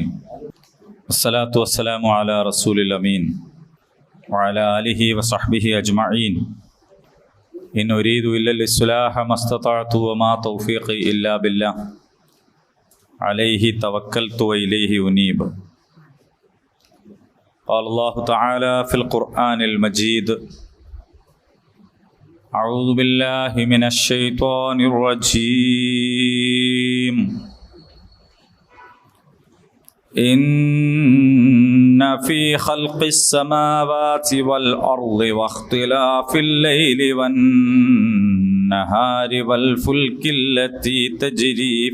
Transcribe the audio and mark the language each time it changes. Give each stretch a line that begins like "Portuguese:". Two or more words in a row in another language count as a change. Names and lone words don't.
Arabic: والصلاة والسلام على الرسول الأمين وعلى آله وصحبه أجمعين. إن أريد إلا الإصلاح ما استطعت وما توفيقي إلا بالله عليه توكلت وإليه أنيب. قال الله تعالى في القرآن المجيد أعوذ بالله من الشيطان الرجيم إن في خلق السماوات والأرض واختلاف الليل والنهار والفلك التي تجري